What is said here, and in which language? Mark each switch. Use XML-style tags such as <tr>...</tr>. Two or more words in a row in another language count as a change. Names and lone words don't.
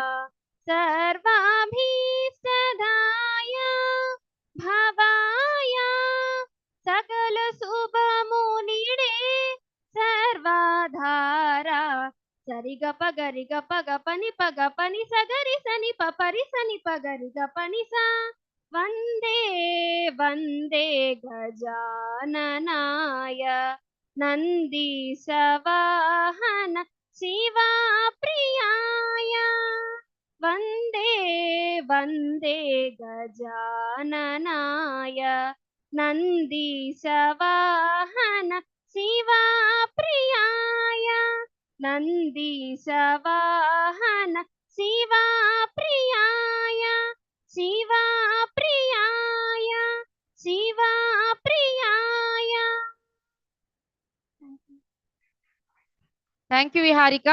<te>సర్వాభీష్టదాయ భవాయ సకల శుభములిడే సర్వాధారా సరిగ పగరిగ పగ పని సగరి సని పరి సని పగరిగ పని సా</te> <sa>వందే వందే గజాననాయ నంది సవాహన శివా ప్రియాయ वन्दे वन्दे गजाननाय नन्दीशवाहन शिवप्रियाय नन्दीशवाहन शिवप्रियाय शिवप्रियाय शिवप्रियाय.</sa> <en>Thank you, Viharika.</en>